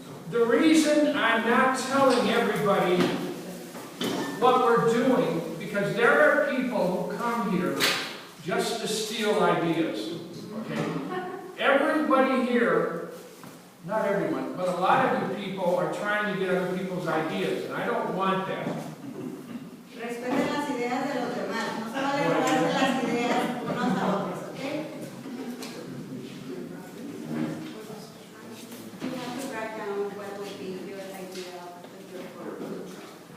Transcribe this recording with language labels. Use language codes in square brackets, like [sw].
[en] The reason I'm not telling everybody what we're doing, because there are people who come here just to steal ideas, okay? Everybody here, not everyone, but a lot of you people are trying to get other people's ideas, and I don't want that. [es] Respeten las ideas de los demás, no se vale robarse las ideas unos a otros, ¿ok? [en] You have to write down what would be your idea of your food truck.